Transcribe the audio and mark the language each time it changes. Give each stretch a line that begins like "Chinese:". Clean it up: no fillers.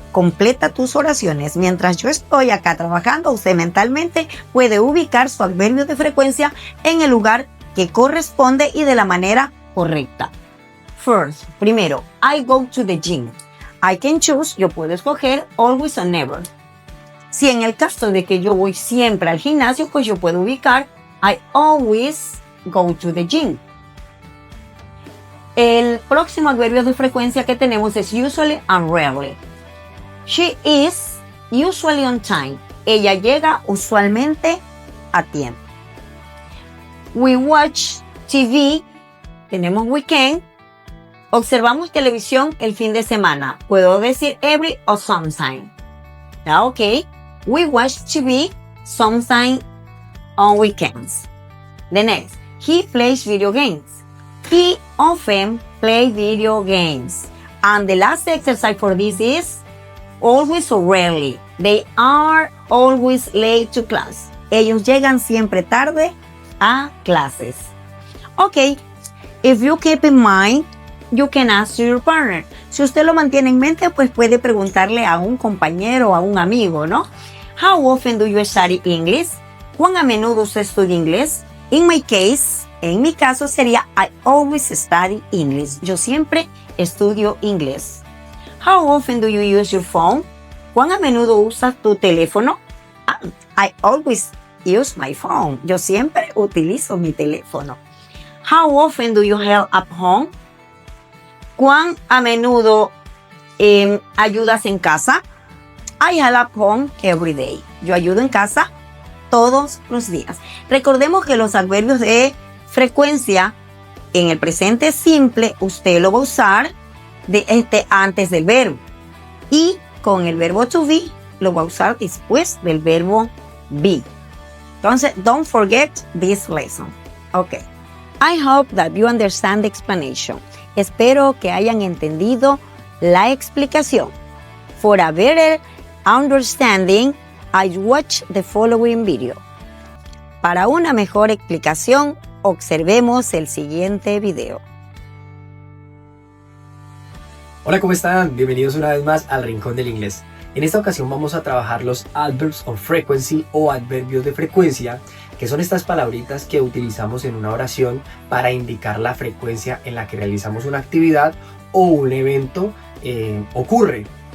Spanish: Completa tus oraciones. Mientras yo estoy acá trabajando, usted mentalmente puede ubicar su adverbio de frecuencia en el lugar que corresponde y de la manera correcta.
English: First,
Spanish: primero,
English: I go to the gym. I can choose,
Spanish: yo puedo escoger
English: always or never.
Spanish: Si en el caso de que yo voy siempre al gimnasio, pues yo puedo ubicar
English: I always go to the gym.
Spanish: El próximo adverbio de frecuencia que tenemos es
English: usually and rarely. She is usually on time.
Spanish: Ella llega usualmente a tiempo.
English: We watch TV.
Spanish: Tenemos
English: weekend.
Spanish: Observamos televisión el fin de semana. Puedo decir
English: every or sometime.
Spanish: ¿Ya? Ok.
English: We watch TV sometime on weekends. The next. He plays video games. He often plays video games. And the last exercise for this is always or rarely. They are always late to class.
Spanish: Ellos llegan siempre tarde a clases. Ok.
English: If you keep in mind, you can ask your partner.
Spanish: Si usted lo mantiene en mente, pues puede preguntarle a un compañero o a un amigo, ¿no?
English: How often do you study English?
Spanish: ¿Cuán a menudo usted estudia inglés?
English: In my case,
Spanish: en mi caso sería
English: I always study English.
Spanish: Yo siempre estudio inglés.
English: How often do you use your phone?
Spanish: ¿Cuán a menudo usas tu teléfono?
English: I always use my phone.
Spanish: Yo siempre utilizo mi teléfono.
English: How often do you help at home?
Spanish: ¿Cuán a menudo ayudas en casa?
English: I help at home every day.
Spanish: Yo ayudo en casa todos los días. Recordemos que los adverbios de frecuencia en el presente simple usted lo va a usar antes del verbo. Y con el verbo to be lo va a usar después del verbo be. Entonces,
English: don't forget this lesson. Okay. I hope that you understand the explanation.
Spanish: Espero que hayan entendido la explicación.
English: For a better understanding, I watch the following video.
Spanish: Para una mejor explicación, observemos el siguiente video. Hola, ¿cómo están? Bienvenidos una vez más al Rincón del Inglés. En esta ocasión vamos a trabajar los
English: adverbs of frequency
Spanish: o adverbios de frecuencia, que son estas palabritas que utilizamos en una oración para indicar la frecuencia en la que realizamos una actividad o un evento ocurre.